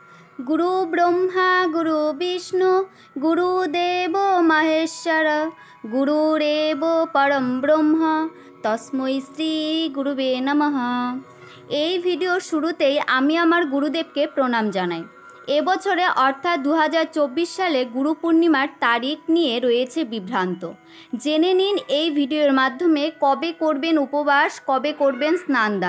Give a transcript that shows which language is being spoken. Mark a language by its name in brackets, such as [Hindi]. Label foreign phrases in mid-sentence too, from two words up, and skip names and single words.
[Sanskrit] गुरु ब्रह्मा गुरु विष्णु गुरुदेव महेश्वर गुरुरेव परम ब्रह्म तस्मै श्री गुरुवे नमः। [Bangla] এই ভিডিওর শুরুতেই আমি আমার গুরুদেবকে প্রণাম জানাই। এবছরে অর্থাৎ 2024 সালে গুরু পূর্ণিমার তারিখ নিয়ে রয়েছে বিভ্রান্ত। জেনে নিন এই ভিডিওর মাধ্যমে কবে করবেন উপবাস, কবে করবেন স্নানদান।